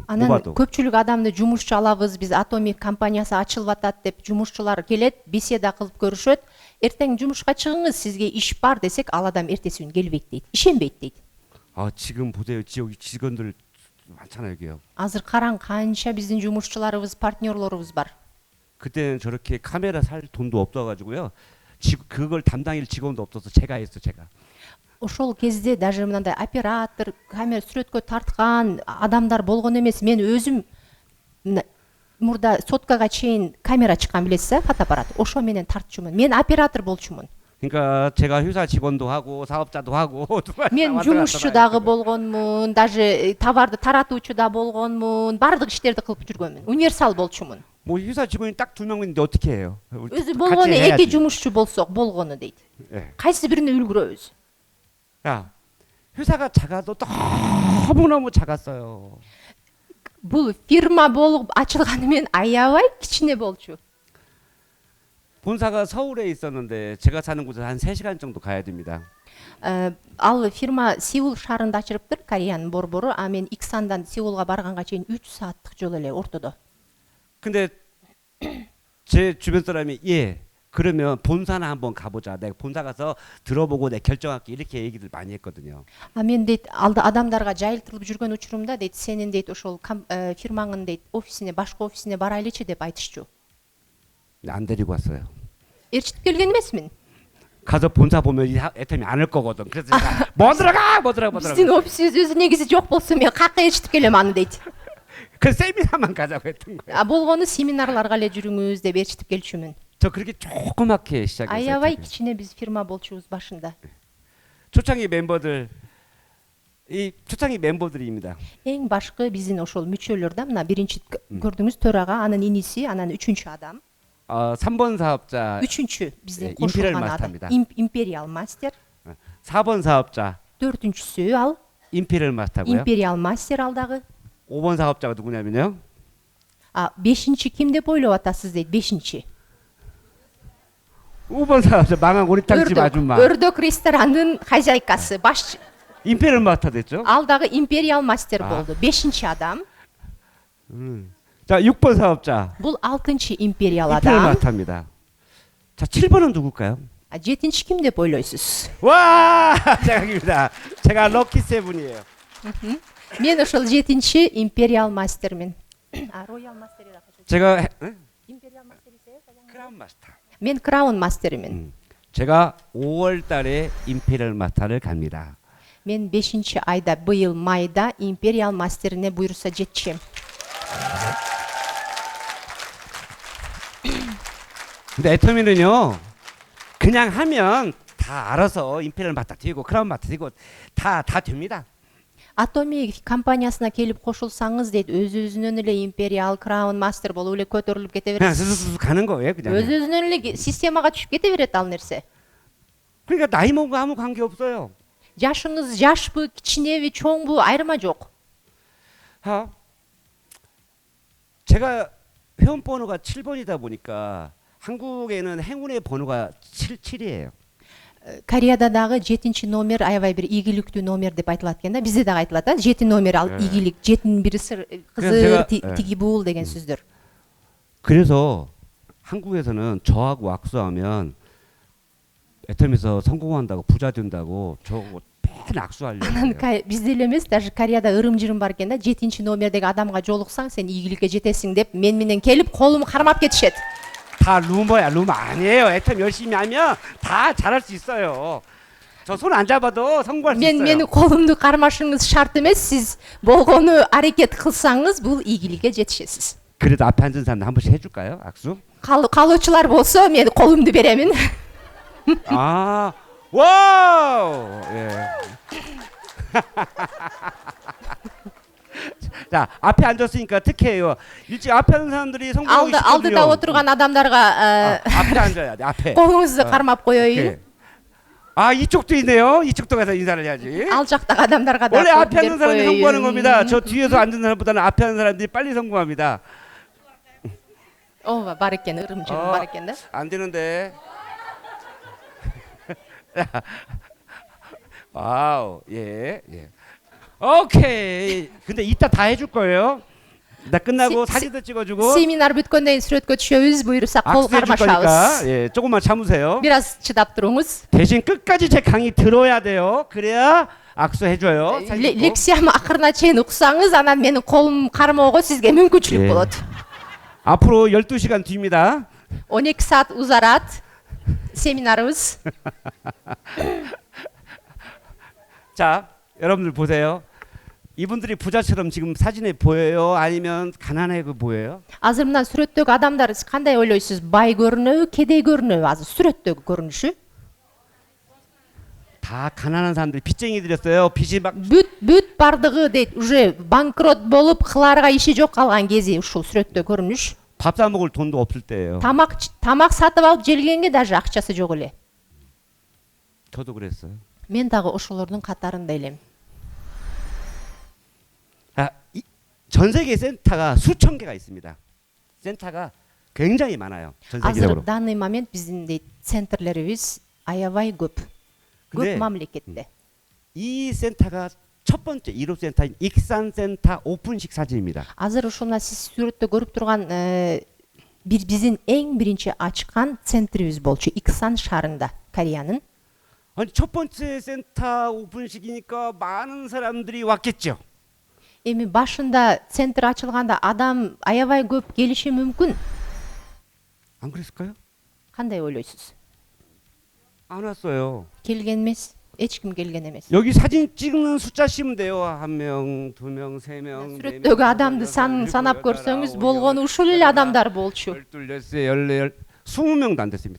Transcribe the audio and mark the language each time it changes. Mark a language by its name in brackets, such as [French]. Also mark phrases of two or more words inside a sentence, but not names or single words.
[Kyrgyz] Анан [Korean] 뽑아도. [Kyrgyz] көпчүлүк адамды жумушчу алабыз, биз Атомик компаниясы ачылып атат деп жумушчулар келет, беседа кылып көрүшөт. Эртең жумушка чыгыңыз, сизге иш бар десек, ал адам эртеси күнү келбейт дейт. Ишенбейт дейт. [Korean] 아, 지금 보세요. 지역 직원들 많잖아요, 여기요. [Kyrgyz] Азыр караң канча биздин жумушчуларыбыз, партнерлорубуз бар. [Korean] 그때는 저렇게 카메라 살 돈도 없어가지고요. 그걸 담당할 직원도 없어서 제가 했어, 제가. [Kyrgyz] Ошол кезде даже мындай оператор, камера сүрөткө тарткан адамдар болгон эмес. Мен өзүм мурда соткага чейин камера чыккан билесиз, фотоаппарат. Ошо менен тартчумун. Мен оператор болчумун. [Korean] 그러니까 제가 회사 직원도 하고 사업자도 하고 [Kyrgyz] Мен жумушчу дагы болгонмун, даже товарды таратуучу да болгонмун, баардык иштерди кылып жүргөнмүн. Универсал болчумун. [Korean] 뭐 회사 직원이 딱 2명인데 어떻게 해요? [Kyrgyz] Өзү [Korean] 같이 [Kyrgyz] болгону [Korean] 해야지. [Kyrgyz] эки жумушчу болсок болгону дейт. [Korean] 예. [Kyrgyz] Кайсы бирине үлгүрөбүз? [Korean] 야, 회사가 작아도 너무너무 작았어요. [Kyrgyz] Бул фирма болуп ачылганы менен аябай кичине болчу. [Korean] 본사가 서울에 있었는데 제가 사는 곳에 한 3시간 정도 가야 됩니다. [Kyrgyz] Ал фирма Сеул шаарында ачылыптыр, Кореянын борбору. А мен Иксандан Сеулга барганга чейин 3 сааттык жол эле ортодо. [Korean] 근데 제 주변 사람이 그러면 본사나 한번 가보자. 내가 본사 가서 들어보고 내 결정할게. 이렇게 얘기들 많이 했거든요. [Kyrgyz] А мен дейт алда адамдарга жайылтырылып жүргөн учурумда дейт сенин дейт ошол фирмаңын дейт офисине, башка офисине барайлычы деп айтышчу. [Korean] 근데 안 데리고 왔어요. [Kyrgyz] Ээрчитип келген эмесмин. [Korean] 가서 본사 보면 이 애터미 안 올 거거든. 그래서 제가 뭐 들어가. [Kyrgyz] Биздин офисибиз өзү негизи жок болсо мен каяка ээрчитип келем аны дейт. [Korean] 그 세미나만 가자고 했던 거예요. [Kyrgyz] болгону семинарларга эле жүрүңүз деп ээрчитип келчүмүн. [Korean] 저 그렇게 조그맣게 시작했어요. [Kyrgyz] Аябай кичине биз фирма болчубуз башында. [Korean] 초창기 멤버들 이 초창기 멤버들입니다. [Kyrgyz] Эң башкы биздин ошол мүчөлөр да, мына биринчи көрдүңүз төрага, анын иниси, анан үчүнчү адам. [Korean] 3번 사업자, [Kyrgyz] Үчүнчү биздин [Korean] 임페리얼 [Kyrgyz] кошулган [Korean] 마스터입니다. [Kyrgyz] адам. Империал мастер. [Korean] 4번 사업자 [Kyrgyz] Төртүнчүсү ал [Korean] 임페리얼 마스터고요. [Kyrgyz] империал мастер ал дагы. [Korean] 5번 사업자가 누구냐면요. [Kyrgyz] Бешинчи ким деп ойлоп атасыз дейт, бешинчи. [Korean] 5번 사업자 망한 오리탕집 아줌마. [Kyrgyz] Өрдөк ресторанын хозяйкасы, башчы. [Korean] 임페리얼 마스터 됐죠. [Kyrgyz] Ал дагы империал мастер болду. Бешинчи адам. [Korean] 자, 6번 사업자. [Kyrgyz] Бул алтынчы империал [Korean] 임페리얼 [Kyrgyz] адам. [Korean] 마스터입니다. 자, 7번은 누굴까요? [Kyrgyz] Жетинчи ким деп ойлойсуз? [Korean] 와, 제가입니다. 제가 럭키 세븐이에요. [Kyrgyz] Мен ошол жетинчи империал мастермин. Роял мастерида качат. [Korean] 제가 [Kyrgyz] Империал мастерисе요? [Korean] 크라운 마스터. [Kyrgyz] Мен краун мастеримин. [Korean] 제가 5월 달에 임페리얼 마스터를 갑니다. [Kyrgyz] Мен 5 айда быйыл майда империал мастерине буйруса жетчем. [Korean] 근데 애터미는요, 그냥 하면 다 알아서 임페리얼 마스터 되고 크라운 마스터 되고 다 됩니다. [Kyrgyz] Атомик компаниясына келип кошулсаңыз дейт, өзүнөн эле империал, краун мастер болуп эле көтөрүлүп кете [Korean] 그냥 [Kyrgyz] берет. [Korean] 스스로 가는 거예요, 그냥. [Kyrgyz] Өзүнөн эле системага түшүп кете берет ал нерсе. [Korean] 그러니까 나이 먹은 거 아무 관계 없어요. [Kyrgyz] жашыңыз жашпы, кичинеби, чоңбу айырма жок. [Korean] 제가 회원 번호가 7번이다 보니까 한국에는 행운의 번호가 7이에요. [Kyrgyz] Кореяда дагы 7 номер аябай бир ийгиликтүү номер деп айтылат экен да. Бизде дагы айтылат да. 7 номер ал ийгилик, 7 бири кызыр, тиги бул деген сөздөр. [Korean] 그래서 한국에서는 저하고 악수하면 애터미에서 성공한다고 부자 된다고 저거 맨 악수하려고 [Kyrgyz] Анан [Korean] 해요. [Kyrgyz] бизде эле эмес, даже Кореяда ырым-жырым бар экен да. 7 номердеги адамга жолуксаң, сен ийгиликке жетесиң деп мен менен келип колумду кармап кетишет. [Korean] 다 루머야, 루머 아니에요. 애터미 열심히 하면 다 잘할 수 있어요. 저 손 안 잡아도 성공할 수 있어요. [Kyrgyz] Мени колумду кармашыңыз шарт эмес. Сиз болгону аракет кылсаңыз, бул ийгиликке жетишесиз. [Korean] 그래도 앞에 앉은 사람 한 번씩 해줄까요? 악수? [Kyrgyz] Калуучулар болсо, мен колумду беремин. [Korean] 아, 와우! 예. 자, 앞에 앉았으니까 특혜예요. 일찍 앞에 앉은 사람들이 성공하기 쉽거든요. [Kyrgyz] Алдыда отурган адамдарга [Korean] 앞에 앉아야 돼. 앞에. [Kyrgyz] колуңузду кармап коеюн. [Korean] 오케이. 아, 이쪽도 있네요. 이쪽도 가서 인사를 해야지. [Kyrgyz] Ал жактагы адамдарга да [Korean] 원래 앞에 [Kyrgyz] берип [Korean] 앉은 사람이 성공하는 [Kyrgyz] коеюн. [Korean] 겁니다. 저 뒤에서 앉은 사람보다는 앞에 앉은 사람들이 빨리 성공합니다. [Kyrgyz] ооба, бар экен, ырым-жырым бар экен да. [Korean] 안 되는데. 와우, 예, 예. 오케이. 근데 이따 다 해줄 거예요. 나 끝나고 사진도 찍어주고 [Kyrgyz] Семинар бүткөндөн кийин сүрөткө түшөбүз, буйрукса кол [Korean] 악수해 줄 거니까 [Kyrgyz] кармашабыз. [Korean] 예, 조금만 참으세요. [Kyrgyz] Бир аз чыдап туруңуз. [Korean] 대신 끝까지 제 강의 들어야 돼요. 그래야 악수해줘요. 사진 찍고. [Kyrgyz] Лекциямы акырына чейин уксаңыз, анан менин колум кармоого сизге мүмкүнчүлүк [Korean] 예. [Kyrgyz] болот. [Korean] 앞으로 12시간 뒤입니다. [Kyrgyz] 12 саат узарат семинарыбыз. [Korean] 자, 여러분들 보세요. 이분들이 부자처럼 지금 사진에 보여요? 아니면 가난해 보여요? [Kyrgyz] Азыр мындан сүрөттөгү адамдар кандай ойлойсуз? Бай көрүнөбү, кедей көрүнөбү? Азыр сүрөттөгү көрүнүшү. [Korean] 다 가난한 사람들이 빚쟁이들이었어요. 빚이 막 [Kyrgyz] Бүт бардыгы дейт, уже банкрот болуп, кылаарга иши жок калган кези ушул сүрөттө көрүнүш. [Korean] 밥 사 먹을 돈도 없을 때예요. [Kyrgyz] Тамак сатып алып желгенге даже акчасы жок эле. [Korean] 저도 그랬어요. [Kyrgyz] Мен дагы ошолордун катарында элем. [Korean] 전 세계 센터가 수천 개가 있습니다. 센터가 굉장히 많아요. 전 [Kyrgyz] Азыр [Korean] 세계적으로. [Russian] данный момент [Kyrgyz] биздин дейт центрлерибиз аябай көп. [Korean] 근데 [Kyrgyz] Көп мамлекетте. [Korean] 이 센터가 첫 번째 1호 센터인 익산 센터 오픈식 사진입니다. [Kyrgyz] Азыр ушуна сиз сүрөттө көрүп турган биздин эң биринчи ачкан центрибиз болчу Иксан шаарында, Кореянын. [Korean] 아니 첫 번째 센터 오픈식이니까 많은 사람들이 왔겠죠. [Kyrgyz] Эми башында центр ачылганда адам аябай көп келиши мүмкүн. [Korean] 안 그랬을까요? [Kyrgyz] Кандай ойлойсуз? [Korean] 안 왔어요. [Kyrgyz] Келген эмес, эч ким келген эмес. [Korean] 여기 사진 찍는 숫자 씌면 돼요. 한 명, 두 명, 세 명, 네 명. [Kyrgyz] Сүрөттөгү адамды санын санап көрсөңүз болгону ушул эле адамдар болчу. [Korean] 12, 14, 20명도 안 됐습니다.